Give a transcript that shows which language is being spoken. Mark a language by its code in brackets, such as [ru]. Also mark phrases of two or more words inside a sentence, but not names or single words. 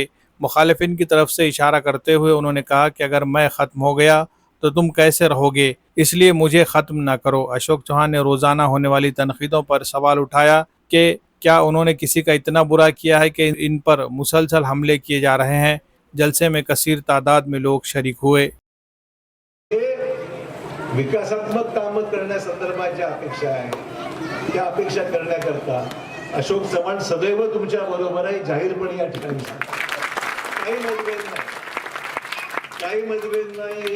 [ur] مخالفین کی طرف سے اشارہ کرتے ہوئے انہوں نے کہا کہ اگر میں ختم ہو گیا تو تم کیسے رہو گے، اس لیے مجھے ختم نہ کرو۔ اشوک چوہان نے روزانہ ہونے والی تنقیدوں پر سوال اٹھایا کہ کیا انہوں نے کسی کا اتنا برا کیا ہے کہ ان پر مسلسل حملے کیے جا رہے ہیں۔ جلسے میں کثیر تعداد میں لوگ شریک ہوئے۔ [mr] विकासात्मक कामं करण्यासंदर्भात ज्या अपेक्षा आहे त्या अपेक्षा करण्याकरता अशोक चव्हाण सदैव तुमच्या बरोबर आहे, जाहीरपणे या ठिकाणी काही मतभेद नाही।